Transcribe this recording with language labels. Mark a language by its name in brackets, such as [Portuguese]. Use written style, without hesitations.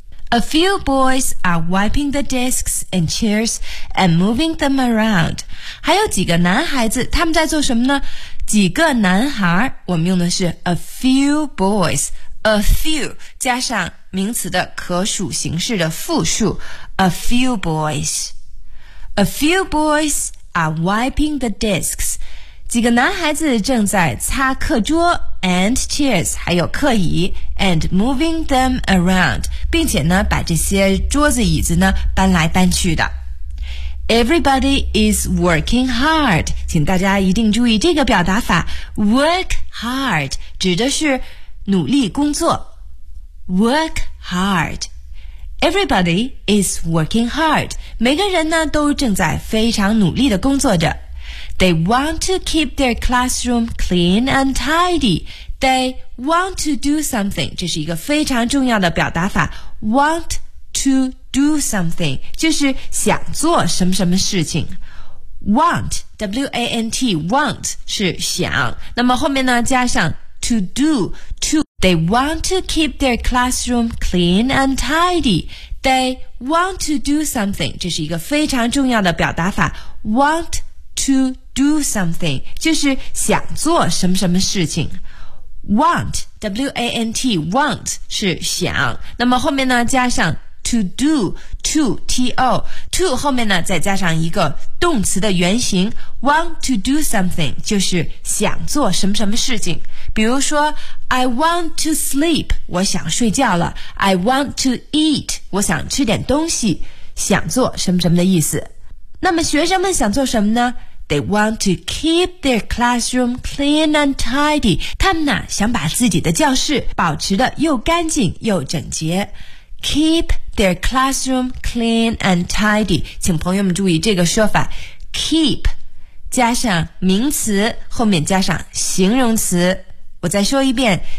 [English] A few boys are wiping the desks and chairs and moving them around. [Chinese] 还有几个男孩子，他们在做什么呢？几个男孩，我们用的是 [English] a few boys. A few [Chinese] 加上名词的可数形式的复数， [English] a few boys. A few boys are wiping the desks. [Chinese] 几个男孩子正在擦课桌 [English] and chairs， [Chinese] 还有课椅 [English] and moving them around， [Chinese] 并且呢把这些桌子椅子呢搬来搬去的。 [English] Everybody is working hard. [Chinese] 请大家一定注意这个表达法。 Work hard 指的是努力工作。 [English] Work hard. Everybody is working hard. [Chinese] 每个人呢都正在非常努力的工作着。 [English] They want to keep their classroom clean and tidy. They want to do something. [Chinese] 这是一个非常重要的表达法。 [English] Want to do something [Chinese] 就是想做什么什么事情。 [English] Want W-A-N-T want [Chinese] 是想，那么后面呢加上 [English] to do to. They want to keep their classroom clean and tidy. They want to do something [Chinese] 这是一个非常重要的表达法。 [English] Want to do something [Chinese] 就是想做什么什么事情。 [English] Want W-A-N-T want [Chinese] 是想，那么后面呢加上 [English] To do, to, T-O, to [Chinese] 后面呢再加上一个动词的原型 [English] want to do something [Chinese] 就是想做什么什么事情。比如说 [English] I want to sleep, [Chinese] 我想睡觉了。 [English] I want to eat, [Chinese] 我想吃点东西。想做什么什么的意思。那么学生们想做什么呢？ [English] They want to keep their classroom clean and tidy. [Chinese] 他们呢想把自己的教室保持得又干净又整洁。 [English] Keep their classroom clean and tidy. [Chinese] 请朋友们注意这个说法。Keep 加上名词，后面加上形容词。我再说一遍。